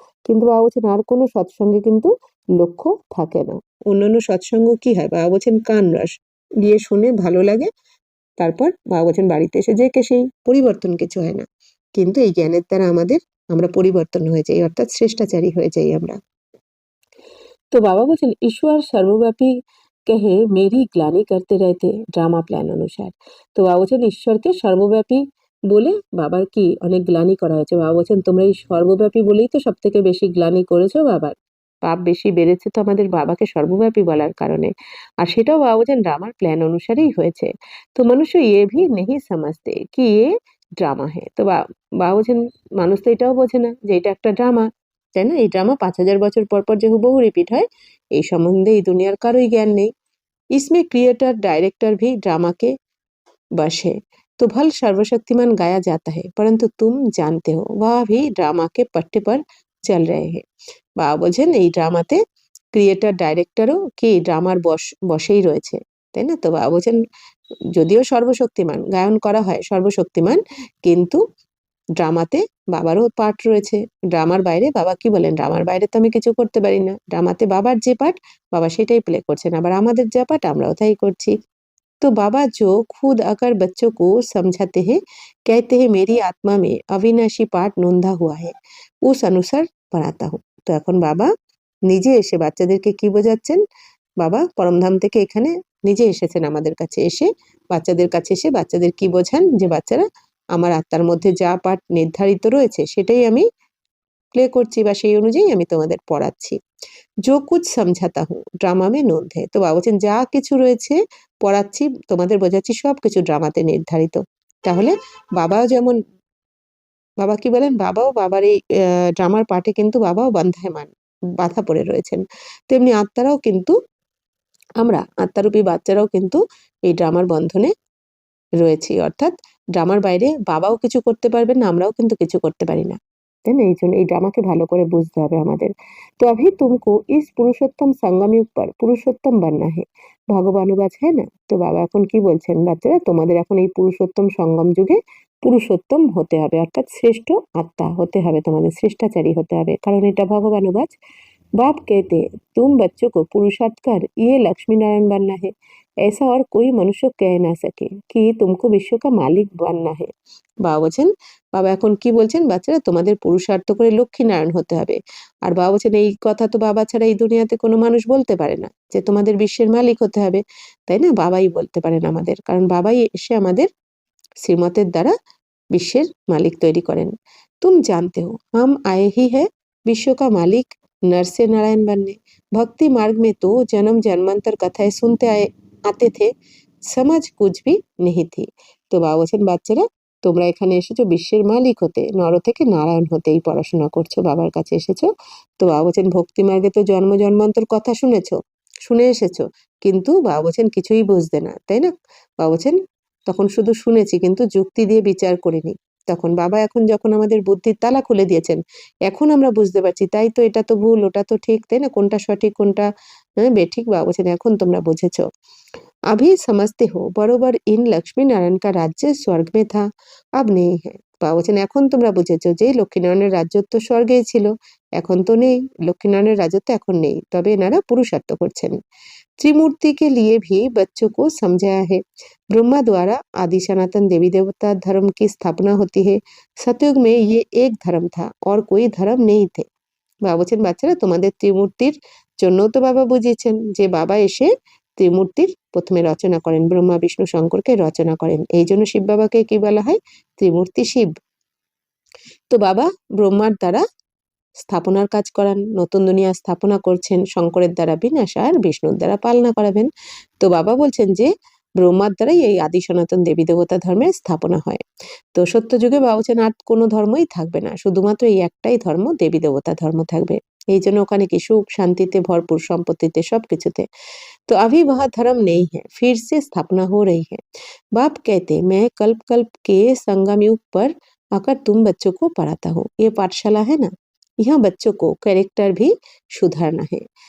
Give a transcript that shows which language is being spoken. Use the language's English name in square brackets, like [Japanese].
[Bangla] কিন্তু বাবা বলছেন আর কোনো সৎসঙ্গে কিন্তু লক্ষ্য থাকে না। অন্যান্য সৎসঙ্গ কি হয়, বাবা বলছেন কান রস গিয়ে শুনে ভালো লাগে, তারপর বাবা বলছেন বাড়িতে এসে যে কে সেই পরিবর্তন কিছু হয় না। কিন্তু এই জ্ঞানের দ্বারা আমরা পরিবর্তন হয়ে যাই, অর্থাৎ শ্রেষ্টাচারী হয়ে যাই আমরা। তো বাবা বলছেন ঈশ্বর সর্বব্যাপী [Hindi] कहे मेरी ग्लानि करते रहते ड्रामा प्लान अनुसार। [Bangla] তো বাবা বলছেন ঈশ্বরকে সর্বব্যাপী বলে বাবার কি অনেক গ্লানি করা হয়েছে। বাবা বলছেন তোমরা এই সর্বব্যাপী বলেই তো সব থেকে বেশি গ্লানি করেছো বাবার, পাপ বেশি বেড়েছে তো আমাদের বাবাকে সর্বব্যাপী বলার কারণে, আর সেটাও বাবা বলছেন ড্রামার প্ল্যান অনুসারেই হয়েছে। তো মানুষ [Hindi] ये भी नहीं समझते कि ये ড্রামা है। [Bangla] তো বাবা বলছেন মানুষ তো এটাও বোঝে না যে এটা একটা ড্রামা, তাই না? এই ড্রামা 5000 বছর পর পর যে হুবহু রিপিট হয়, এই সম্বন্ধে এই দুনিয়ার কারোই জ্ঞান নেই। [Hindi] इसमें क्रिएटर डायरेक्टर भी ड्रामा के बश है, तो भल सर्वशक्तिमान गाया जाता है परंतु तुम जानते हो वह भी ड्रामा के पट्टे पर चल रहे हैं। [Bangla] বাবা বলছেন এই ড্রামাতে ক্রিয়েটার ডাইরেক্টরও কি ড্রামার বশেই রয়েছে, তাই না? তো বাবা বলছেন যদিও সর্বশক্তিমান গায়ন করা হয় সর্বশক্তিমান, কিন্তু ড্রামাতে বাবারও পার্ট রয়েছে। ড্রামার বাইরে বাবা কি বলেন ড্রামার বাইরে তো আমি কিছু করতে পারি না, ড্রামাতে বাবার যে পার্ট বাবা সেটাই প্লে করছেন, আবার আমাদের যা পার্ট আমরাও তাই করছি। [Hindi] तो बाबा जो खुद आकर बच्चों को समझाते हैं, कहते हैं मेरी आत्मा में अविनाशी पाठ नोंदा हुआ है, उस अनुसार पढ़ाता हूँ। [Bangla] তো এখন বাবা নিজে এসে বাচ্চাদেরকে কি বোঝাচ্ছেন, বাবা পরমধাম থেকে এখানে নিজে এসেছেন আমাদের কাছে, এসে বাচ্চাদের কাছে এসে বাচ্চাদের কি বোঝান যে বাচ্চারা আমার আত্মার মধ্যে যা পাঠ নির্ধারিত রয়েছে সেটাই আমি প্লে করছি বা সেই অনুযায়ী আমি তোমাদের পড়াচ্ছি। [Hindi] जो कुछ समझाता हूँ ड्रामा में नोंद है। [Bangla] তো বাবা বলছেন যা কিছু রয়েছে পড়াচ্ছি তোমাদের বোঝাচ্ছি সবকিছু ড্রামাতে নির্ধারিত। তাহলে বাবাও যেমন বাবা কি বলেন বাবাও বাবার এই ড্রামার পার্টে কিন্তু বাবাও বান্ধায়মান বাধা পড়ে রয়েছেন, তেমনি আত্মারাও কিন্তু আমরা আত্মারূপী বাচ্চারাও কিন্তু এই ড্রামার বন্ধনে রয়েছি, অর্থাৎ ড্রামার বাইরে বাবাও কিছু করতে পারবেন না, আমরাও কিন্তু কিছু করতে পারি না, তাই না? এই জন্য এই ড্রামাকে ভালো করে বুঝতে হবে আমাদের। [Hindi] তো अभी तुमको इस पुरुषोत्तम संगम युग पर पुरुषोत्तम बनना है, ভগবানুবাচ है ना। [Bangla] তো বাবা এখন কি বলছেন বাচ্চারা তোমাদের এখন এই পুরুষোত্তম সঙ্গম যুগে পুরুষোত্তম হতে হবে, অর্থাৎ শ্রেষ্ঠ আত্মা হতে হবে, তোমাদের শ্রেষ্ঠাচারী হতে হবে, কারণ এটা ভগবানুবাচ। [Hindi] बाप कहते हैं तुम बच्चों को पुरुषार्थ कर ये लक्ष्मी नारायण बनना है, ऐसा और कोई मनुष्य कह ना सके कि तुमको विश्व का मालिक बनना है। [Bangla] বাবা বলছেন বাবা এখন কি বলছেন বাচ্চারা তোমাদের পুরুষার্থ করে লক্ষ্মী নারায়ণ হতে হবে, আর বাবা বলছেন এই কথা তো বাবা ছাড়া এই দুনিয়াতে কোনো মানুষ বলতে পারে না যে তোমাদের বিশ্বের মালিক হতে হবে, তাই না? বাবাই বলতে পারেন আমাদের, কারণ বাবাই এসে আমাদের শ্রীমতের দ্বারা বিশ্বের মালিক তৈরি করেন। [Hindi] तुम जानते हो हम आए ही है विश्व का मालिक नर से नारायण बनने, भक्ति मार्ग में तो जन्म जन्मांतर कथाएं सुनते आते थे, समझ कुछ भी नहीं थी। [Bangla] তো বাবা বলছেন বাচ্চারা তোমরা এখানে এসেছো বিশ্বের মালিক হতে, নর থেকে নারায়ণ হতে, এই পড়াশোনা করছো, বাবার কাছে এসেছো। তো বাবা বলছেন ভক্তি মার্গে তো জন্ম জন্মান্তর কথা শুনে এসেছো, কিন্তু বাবা বলছেন কিছুই বুঝতে না, তাই না? বাবা বলছেন তখন শুধু শুনেছি কিন্তু যুক্তি দিয়ে বিচার করিনি। তখন বাবা এখন যখন আমাদের বুদ্ধির তালা খুলে দিয়েছেন, এখন আমরা বুঝতে পারছি তাই তো এটা তো ভুল ওটা তো ঠিক, তাই না? কোনটা সঠিক কোনটা বেঠিক, বাবা বলছেন এখন তোমরা বুঝেছো। [Hindi] अभी समझते हो बरोबर इन लक्ष्मी नारायण का राज्य स्वर्ग में था अब नहीं है। [Bangla] বাবা বলছেন এখন তোমরা বুঝেছো যে লক্ষ্মীনারায়ণের রাজত্ব স্বর্গেই ছিল, এখন তো নেই, লক্ষ্মীনারায়ণের রাজত্ব এখন নেই, তবে এনারা পুরুষার্থ করছেন। [Hindi] त्रिमूर्ति के लिए भी बच्चों को समझाया है। ब्रह्मा द्वारा आदि सनातन देवी देवता धर्म की स्थापना होती है। सतयुग में ये एक धर्म था और कोई धर्म नहीं थे। [Bangla] বাবা বলছেন বাচ্চারা তোমাদের ত্রিমূর্তির জন্য তো বাবা বুঝিয়েছেন যে বাবা এসে ত্রিমূর্তির প্রথমে রচনা করেন, ব্রহ্মা বিষ্ণু শঙ্করকে রচনা করেন, এই জন্য শিব বাবাকে কি বলা হয়? ত্রিমূর্তি শিব। তো বাবা ব্রহ্মার দ্বারা স্থাপনার কাজ করান, নতুন দুনিয়া স্থাপনা করছেন, শঙ্করের দ্বারা বিনাশ আর বিষ্ণুর দ্বারা পালনা করাবেন। তো বাবা বলছেন যে ব্রহ্মার দ্বারাই এই আদি সনাতন দেবী দেবতা ধর্মের স্থাপনা হয়। তো সত্যযুগে বাবা বলছেন আর কোনো ধর্মই থাকবে না, শুধুমাত্র এই একটাই ধর্ম, দেবী দেবতা ধর্ম থাকবে। এই জন্য ওখানে কি সুখ শান্তিতে ভরপুর, সম্পত্তিতে, সবকিছুতে। [Hindi] तो अभी वह धर्म नहीं है, फिर से स्थापना हो रही है। बाप कहते मैं कल्प कल्प के संगम युग पर आकर तुम बच्चों को पढ़ाता हूँ। ये पाठशाला है ना, यहाँ बच्चों को कैरेक्टर भी सुधारना है।